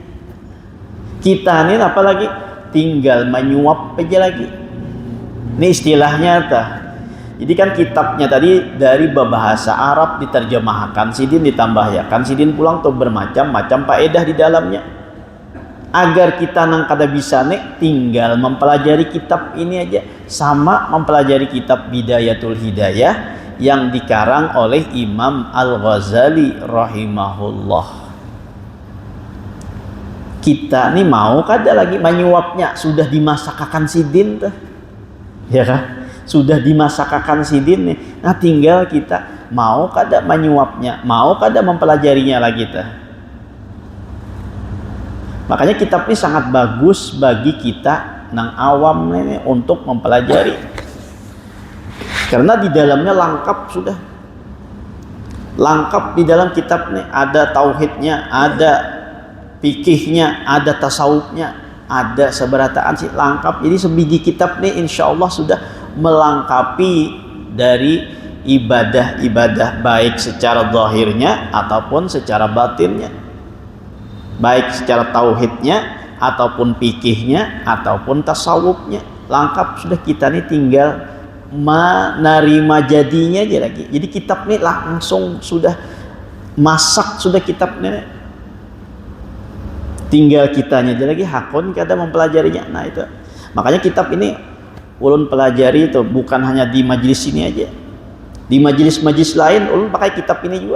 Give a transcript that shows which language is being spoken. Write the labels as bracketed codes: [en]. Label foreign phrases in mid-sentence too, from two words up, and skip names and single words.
[bjn] Kita ini apalagi tinggal menyuap aja lagi. Ini istilahnya tah. Jadi kan kitabnya tadi dari bahasa Arab diterjemahkan Sidin, ditambahkan Sidin pulang tuh bermacam-macam faedah di dalamnya. agar kita nang kada bisa nek tinggal mempelajari kitab ini aja, sama mempelajari kitab Bidayatul Hidayah yang dikarang oleh Imam Al-Ghazali rahimahullah. Kita nih mau kada lagi menyuapnya, sudah dimasakakan sidin tuh, ya kan? Sudah dimasakakan sidin nih. Nah tinggal kita mau kada menyuapnya, mau kada mempelajarinya lagi tuh. Makanya kitab ini sangat bagus bagi kita nang awam ini untuk mempelajari, karena di dalamnya lengkap, sudah lengkap di dalam kitab ini. Ada tauhidnya, ada fikihnya, ada tasawufnya, ada seberataan sih, lengkap. Jadi sebiji kitab ini [ar] إن شاء الله [bjn] sudah melengkapi dari ibadah-ibadah, baik secara zahirnya ataupun secara batinnya, baik secara tauhidnya ataupun fikihnya ataupun tasawufnya, lengkap sudah. Kita nih tinggal menerima jadinya aja lagi. Jadi kitab nih langsung sudah masak, sudah kitabnya, tinggal kitanya aja lagi hakun kada mempelajarinya. Nah itu makanya kitab ini ulun pelajari itu bukan hanya di majelis ini aja, di majelis-majelis lain ulun pakai kitab ini juga.